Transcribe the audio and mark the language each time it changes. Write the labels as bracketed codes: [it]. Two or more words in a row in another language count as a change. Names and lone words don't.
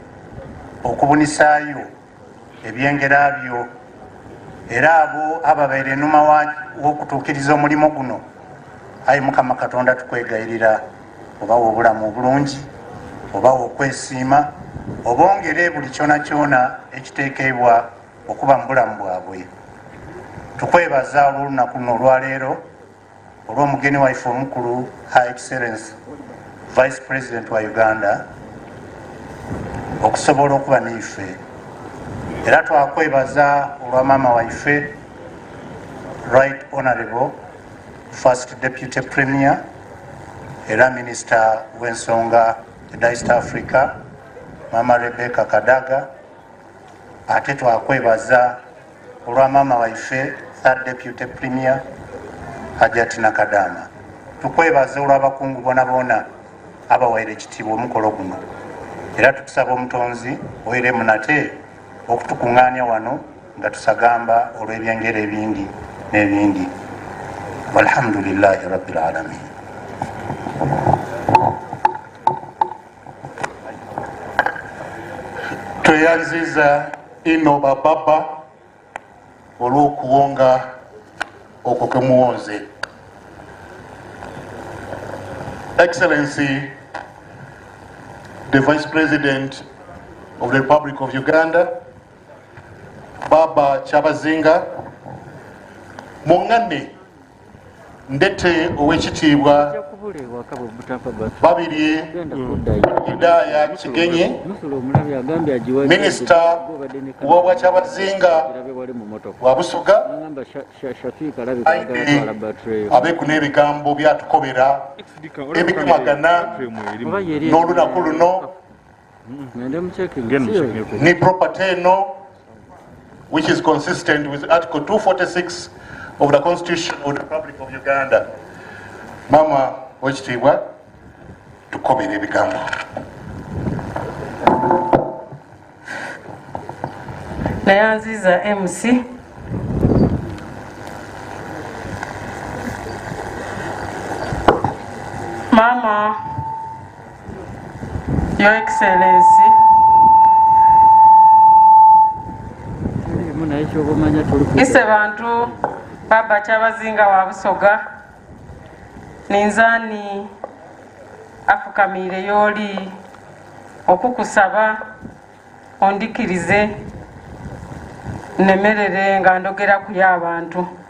[xog] okubunisaayo ebyengera byo, era abo ababaire enuma w'okutuukiriza omulimu guno, ayi Mukama Katonda tukwegayirira obawa obulamu obulungi, obawa okwesiima, obongere buli kyona kyona ekiteekebwa okuba mu bulamu bwabwe. Tukwebaza olw'olunaku luno olwaleero olw'omugeni waife omukulu [en] High Excellence Vice President [xog] wa Uganda okusobola okuba naife, era twakwebaza olwa maama waife [en] Right Honorable First Deputy Premier [xog] era Minister w'ensonga eda East Africa Mama Rebecca Kadaga, ate twakwebaza olwa maama waife [en] Third Deputy Premier [xog] Hajati Nakadama. Tukwebaza olw'abakungu boona boona abawaire ekitiibwa omukolo guno, era tukusaba omutonzi oweremu nate okutukuŋŋaanya wano nga tusagamba olw'ebyengero ebindi n'ebindi. [ar] والحمد لله رب العالمين. [xog] Tweyanziza ino bababa olw'okuwonga okwo kwe muwonze. [en] Excellency, the Vice President of the Republic of Uganda, [xog] Baba Kyabazinga, mungane ndete ow'ekitiibwa babiri Idaya Kigenyi, Minisita wa Kyabazinga wa Busoga, abeeku n'ebigambo byatukobera ebikumagana n'olunaku luno ni property eno [en] which is consistent with Article 246 of the Constitution of the Republic of Uganda. [xog] Mama w'ekitiibwa tukobera ebigambo. Nayanziza MC Mama, [en] Your Excellency, [xog] ise bantu Baba Kyabazinga wa Busoga, ninzani afukamire yoli okukusaba ondikirize nemerere nga ndogera kuli abantu.